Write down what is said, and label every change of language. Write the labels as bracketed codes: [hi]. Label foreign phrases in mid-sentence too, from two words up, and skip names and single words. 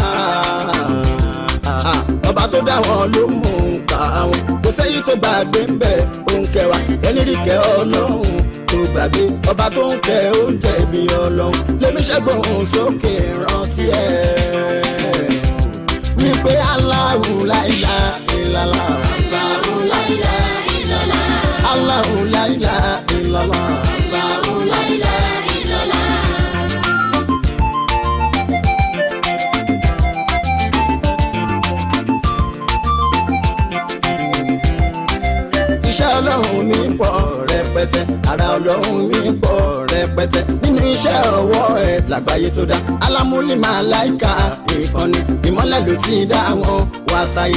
[yo] Ọba tó dá wọn ló mú ká wọn. Kò sẹ́yìn tó gbàgbé ń bẹ̀ òun kẹwàá. Ẹni rí kẹ́ Ọlọ́run tó gbàgbé. Ọba tó ń kẹ́ oúnjẹ bí Ọlọ́run. Lèmi ṣẹ́gbọ̀n sókè rántí ẹ̀. [ar] Wípé الله لا إله إلا الله. الله لا إله إلا الله. الله لا إله إلا الله. الله لا إله إلا الله. [yo] Iṣẹ́ Ọlọ́run mi pọ̀ rẹpẹtẹ, ara Ọlọ́run mi pọ̀ rẹpẹtẹ. Nínú iṣẹ́ ọwọ́ ẹ̀ lágbàáyé tó dá, alámúlí màláìka ìkànnì, ìmọ́lẹ̀ ló ti dá wọn wá sáyé.